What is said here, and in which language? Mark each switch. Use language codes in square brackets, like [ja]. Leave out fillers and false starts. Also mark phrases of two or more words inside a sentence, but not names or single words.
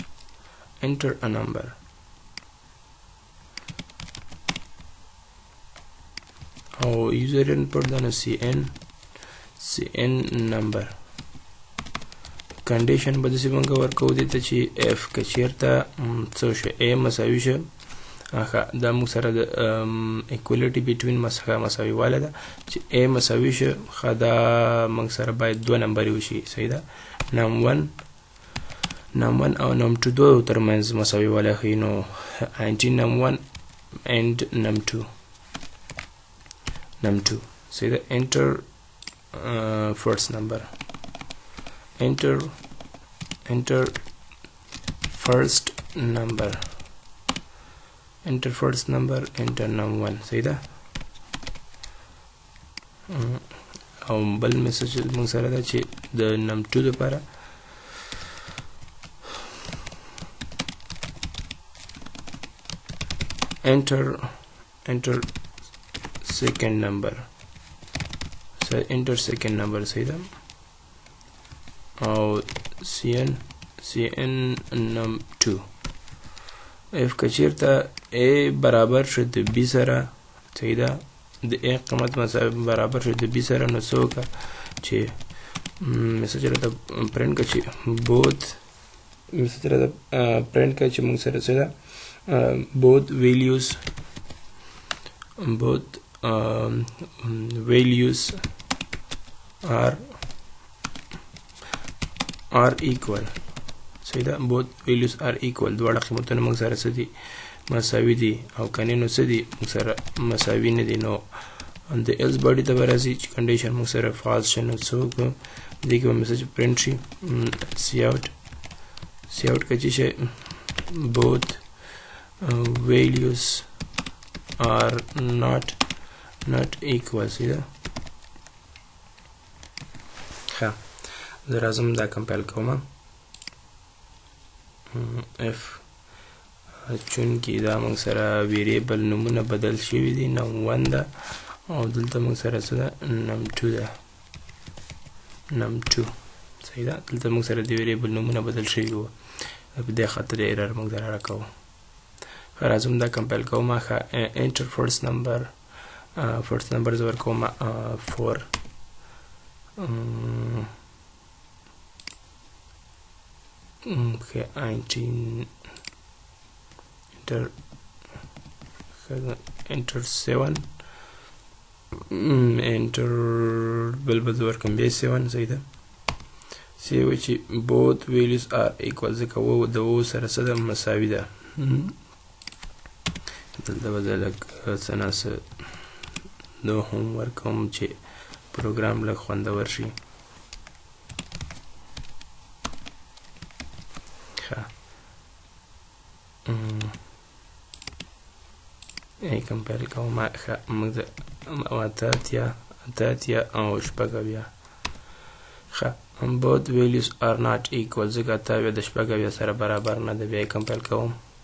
[en] a number [ps] او [en] user input [ps] دا نو [en] cn number condition [ps] به داسې مونږ ورکو دي ته چې f که چیرته څه شو a مساوي شو دا موږ سره د [en] equality between [ps] مساوي واله ده چې a مساوي شو دا موږ سره باید 2 نمبر وشي صحیح ده num1 او num2 دوه ترمنځ مساوي واله خي نو 19 [en] num1 and num2 [ps] صحیح ده [en] enter first number enter first number enter num1 [ps] صحیح ده او بل میسج موږ سره ده چې د num2 لپاره [en] enter second number [ps] صحیح ده او [en] cn num2 [ps] f که چیرته a برابر شو د b سره صحیح ده د a قیمت برابر شو د b سره نو څه وکړه چې میسج راته پرنټ کړه چې both میسج راته پرنټ کړه چې موږ سره څه ده both [en] values are equal [ps] صحیح ده [en] both values are equal [ps] دواړه قیمتونه موږ سره څه دي مساوي دي او کنه نو څه دي موږ سره مساوي نه دي نو د [en] else body [ps] ته راځي چې condition موږ سره false شنو څوک دغه میسج پرنټ شي cout کچې شي [en] both values are not equal [ps] صحیح ده ښه زه راځم دا کمپایل کوم f چونکې دا موږ سره ویریبل نومونه بدل شوي دي num1 ده او دلته موږ سره څه ده num2 صحیح ده دلته موږ سره د ویریبل نومونه بدل شوي وو په دې خاطر ایرر موږ دلته راکوو راځم دا کمپایل کوم [en] enter first number [ps] زه ورکوم 4 [en] okay 19 enter 7 enter [ps] بل زه ورکوم بیا 7 صحیح ده سیوي چې [en] both values are equal [ps] ځکه و د و سره څه ده مساوي ده دلته به زه لږ څه نه څه نو هم ورکوم چې پروګرام لږ خوندور شي کمپایل کوم موږ اتاتیا او شپږ اویا [en] both values are not equal [ps] ځکه اته اویا د شپږ اویا سره برابر نه ده بیا کمپایل کوم